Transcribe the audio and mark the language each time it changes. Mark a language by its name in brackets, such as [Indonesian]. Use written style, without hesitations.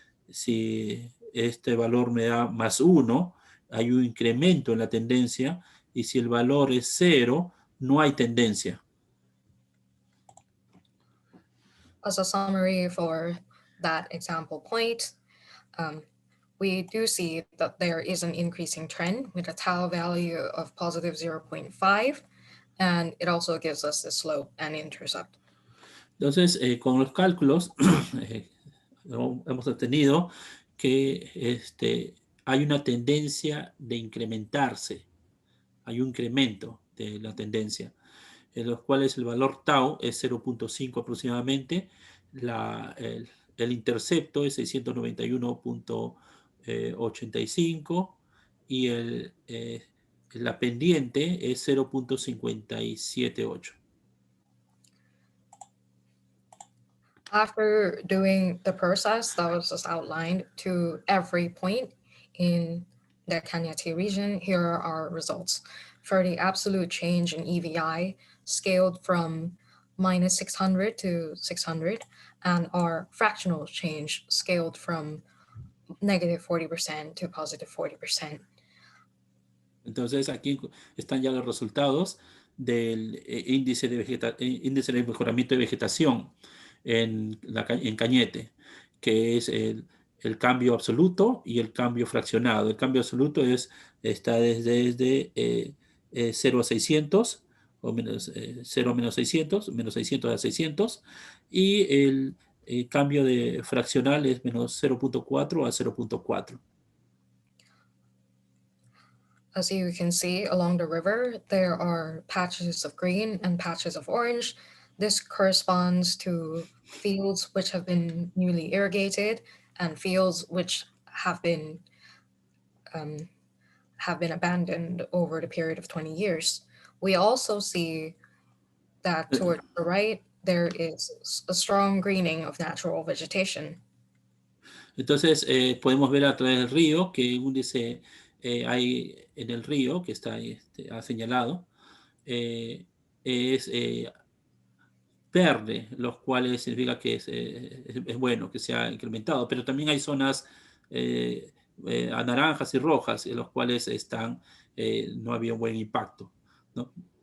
[Spanish] Si este valor me da +1, hay un incremento en la tendencia, y si el valor es 0, no hay tendencia. [English] As a summary for that example point, we do see that there is an increasing trend with a tau value of +0.5, and it also gives us the slope and intercept. [Spanish] Entonces, con los cálculos, hemos obtenido que hay una tendencia de incrementarse, hay un incremento de la tendencia, en los cuales el valor tau es 0.5 aproximadamente, el intercepto es 691.85 y la pendiente es 0.578. [English] After doing the process that was just outlined to every point in the Cañete region, here are our results. For the absolute change in EVI, scaled from -600 to 600, and our fractional change scaled from -40% to +40%. [Spanish] Entonces aquí están ya los resultados del índice de mejoramiento de vegetación en Cañete, que es el cambio absoluto y el cambio fraccionado. El cambio absoluto está desde 0 a 600, o 0 a -600, -600 a 600, y el cambio fraccional es -0.4 a 0.4. [English] As you can see along the river, there are patches of green and patches of orange. This corresponds to fields which have been newly irrigated and fields which have been abandoned over the period of 20 years. We also see that towards the right, there is a strong greening of natural vegetation. [Spanish] Entonces, podemos ver a través del río que índice hay en el río, que está ha señalado, es verde, los cuales significa que es bueno, que se ha incrementado, pero también hay zonas a naranjas y rojas, en los cuales no había un buen impacto, ¿no?